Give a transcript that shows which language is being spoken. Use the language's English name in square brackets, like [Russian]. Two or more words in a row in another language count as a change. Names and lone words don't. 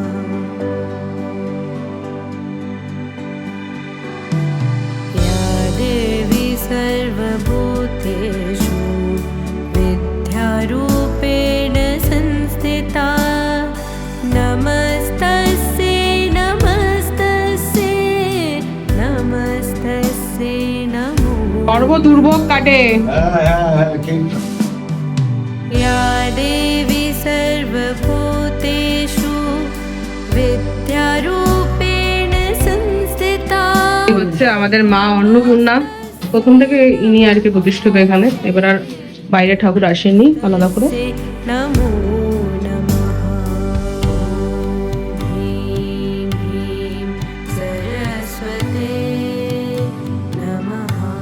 [Sanskrit] या देवी सर्वभूतेषु विद्यारूपेण संस्थिता नमस्तस्यै नमस्तस्यै नमस्तस्यै नमो। [Bangla] সর্ব দুর্ভোগ কাটে। ঠিক। [Sanskrit] या देवी सर्वभूतेषु विद्यारूपेण संस्थिता। [Bangla] হচ্ছে আমাদের মা অন্নপূর্ণা, প্রথম থেকে ইনি আর কি প্রতিষ্ঠিত এখানে, এবার আর বাইরে ঠাকুর আসেনি আলাদা করে। [Sanskrit] नमो नमः। ह्रीं ह्रीं सरस्वते नमः।